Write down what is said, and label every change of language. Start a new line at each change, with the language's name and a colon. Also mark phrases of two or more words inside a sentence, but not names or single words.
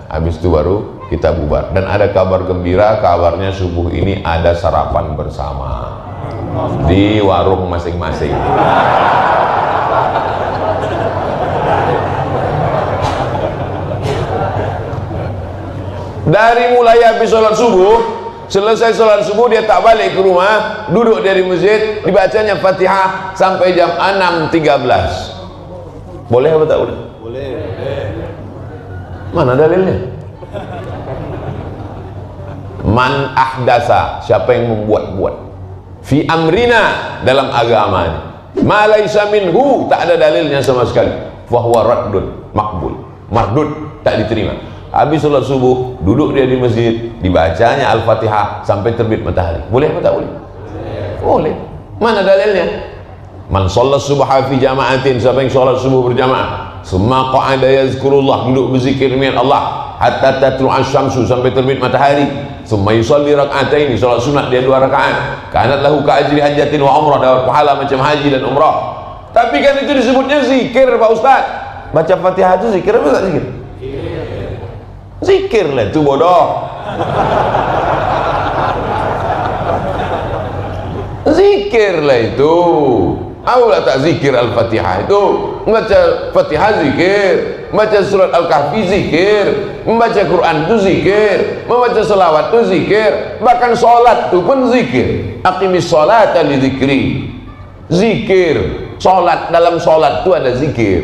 Indonesian: Habis itu baru kita bubar. Dan ada kabar gembira, kabarnya subuh ini ada sarapan bersama di warung masing-masing. Dari mulai habis sholat subuh, selesai sholat subuh dia tak balik ke rumah, duduk dari masjid, dibacanya Fatihah sampai jam 6.13. Boleh apa tak boleh? Boleh. Mana dalilnya?
Arabic: من أحدث,
Indonesian: siapa yang membuat-buat
Arabic: في أمرنا,
Indonesian: dalam agama
Arabic: ما ليس منه,
Indonesian: tak ada dalilnya sama sekali,
Arabic: فهو رد مقبول,
Indonesian: mardud, tak diterima. Habis sholat subuh, duduk dia di masjid, dibacanya Al-Fatihah sampai terbit matahari. Boleh apa tak boleh? Boleh. Mana dalilnya?
Arabic: من صلى الصبح في جماعة,
Indonesian: siapa yang sholat subuh berjamaah,
Arabic: ثم قعد يذكر الله,
Indonesian: duduk berzikir dengan Allah
Arabic: حتى تطلع الشمس,
Indonesian: sampai terbit matahari,
Arabic: ثم يصلي ركعتين,
Indonesian: salat sunat dia 2 rakaat,
Arabic: كانت له كأجر حجة وعمرة,
Indonesian: dapat pahala macam haji dan umrah. Tapi kan itu disebutnya zikir Pak Ustaz. Baca Fatihah itu zikir apa tak zikir? Zikir lah itu bodoh. Zikir lah itu. Aulah tak zikir Al-Fatihah itu. Membaca Fatihah zikir, membaca surat Al-Kahfi zikir, membaca Quran itu zikir, membaca selawat itu zikir, bahkan sholat itu pun zikir.
Arabic: أقم الصلاة لذكري.
Indonesian: Zikir, sholat, dalam sholat itu ada zikir.